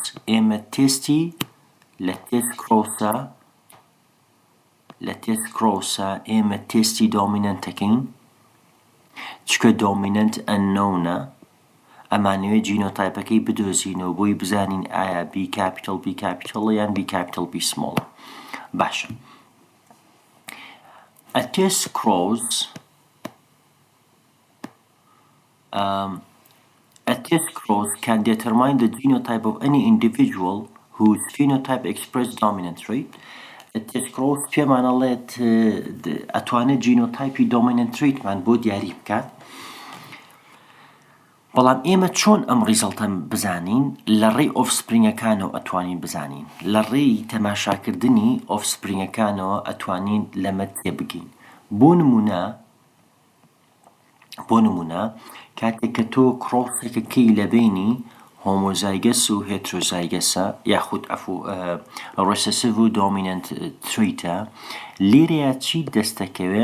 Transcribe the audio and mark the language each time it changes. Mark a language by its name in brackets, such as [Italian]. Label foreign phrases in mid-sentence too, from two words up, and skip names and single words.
[Central Kurdish] ئێمە تێستی لە تێست کرۆسە ئێمە تێستی دۆمینەنتەکەین، چکە دۆمینەنت ئەننۆونە. ئەمانەوێت جینۆتایپەکەی بدۆزینەوە بۆی بزانین ئایا [English] B capital B capital [Central Kurdish] یان [English] B capital B small. [Central Kurdish] باشە. [English] A test cross can determine the genotype of any individual whose phenotype express dominant trait. A test cross [Central Kurdish] پێمانەڵێت ئەتوانێت جینۆتایپی [English] dominant trait [Central Kurdish] مان بۆ دیاری بکات. بەڵام ئێمە چۆن ئەم ریزەڵتە بزانین؟ لە ڕێی ئۆفسپرینگەکانەوە ئەتوانین بزانین، لە ڕێی تەماشاکردنی ئۆفسپرینگەکانەوە ئەتوانین لەمە تێبگەین. بۆ نمونە کاتێک کە تۆ کڕۆسێکەکەی لە بینی هۆمۆزایگەس و هێترۆزایگەسە یاخود ڕێسەسیڤ و دۆمینەنت تریتە، لێرەیە چی دەستەکەوێ؟